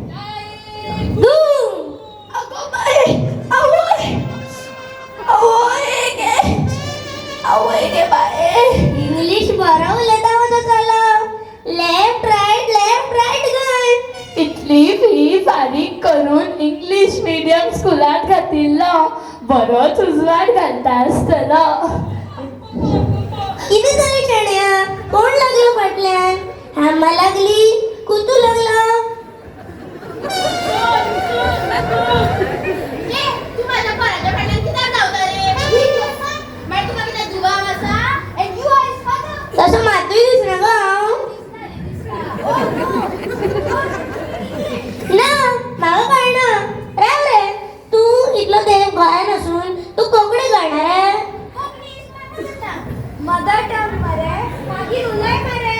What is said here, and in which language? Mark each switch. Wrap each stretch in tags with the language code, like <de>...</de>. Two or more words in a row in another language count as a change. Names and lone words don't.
<kok>अगो बाय, आवय आवय गे, आवय गे बाय. इंग्लिश बरं उलयता वता चला.</kok> <en>लेफ्ट राईट गय.</en> <kok>इतली फी फारीक करून</kok> <en>English medium</en> <kok>स्कुलांत घातिल्लो बरोच उजवाड घालता आसतलो.</kok> <mr>किती झाली शाण्या? कोण लागलं फाटल्यान?</mr> <kok>हामा लागली? कुतू लागला? तू माझ्या पोराच्या फाटल्यान कित्याक धांवता रे? मागीर तुका कितें जुगाम आसा?</kok> <en>And you are his father.</en> <kok>तसं मातूय दिसना गो हांव. ना म्हाका कळना. राव रे, तू इतलो देव गोंयान असून तू कोंकणी कळना रे?</kok> <en>mother tongue</en> <kok>मरे, मागीर उलय मरे.</kok>